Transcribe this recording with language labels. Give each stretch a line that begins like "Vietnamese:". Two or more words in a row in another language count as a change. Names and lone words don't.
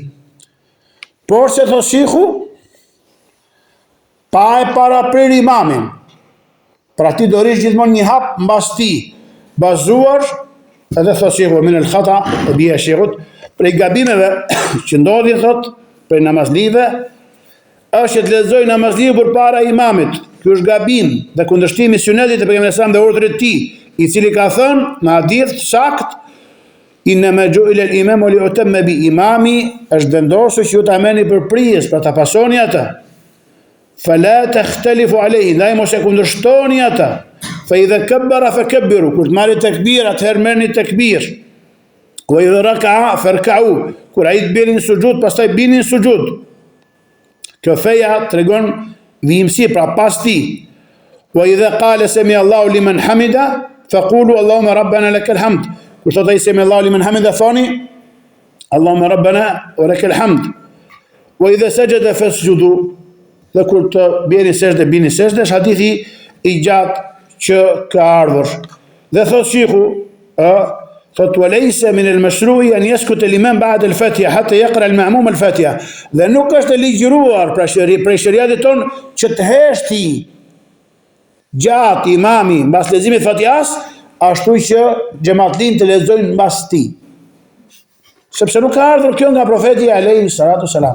Albanian: Por se thot Shiku, pa e paraprir imamin, pra ti do rish gjithmonë një hap mbas tij, bazuar, edhe thot Shiku
Arabic: من الخطأ,
Albanian: e bie Shikut, prej gabimeve që ndodhin thot për namazlive, është të lexoj namazliu përpara imamit. Ky është gabim dhe kundërshtimi i sunetit të pejgamberit sa dhe urdhrit të tij, i cili ka thënë në hadith sakt,
Arabic: إنما جعل الإمام ليؤتم به,
Albanian: imami është vendosur që ju ta merrni për prijes, pra ta pasoni atë.
Arabic: فلا تختلفوا عليه,
Albanian: dhe mos e kundërshtoni atë.
Arabic: فإذا كبر فكبروا,
Albanian: kur të marrni takbir, atëherë merrni takbir.
Arabic: وإذا ركع فاركعوا,
Albanian: kur ai të bini në sujud, pastaj bini në sujud. Kjo feja tregon vijimsi, pra pas ti.
Arabic: وإذا قال سمع الله لمن حمده فقولوا اللهم ربنا لك الحمد.
Albanian: Kur thot ai
Arabic: سمع الله لمن حمده,
Albanian: thoni
Arabic: اللهم ربنا ولك الحمد. وإذا سجد فاسجدوا,
Albanian: dhe kur të bini sejdë, bini sejdë, është hadithi i gjatë që ka ardhur. Dhe thot Shiku, thot
Arabic: وليس من المشروع أن يسكت الإمام بعد الفاتحة حتى يقرأ المأموم الفاتحة.
Albanian: Dhe nuk është e ligjëruar prej shariatit ton që të heshti gjatë imami mbas leximit Fatihas, ashtu që xhamatlin të lexojnë mbas tij. Sepse nuk ka ardhur kjo nga profeti
Arabic: عليه الصلاة والسلام.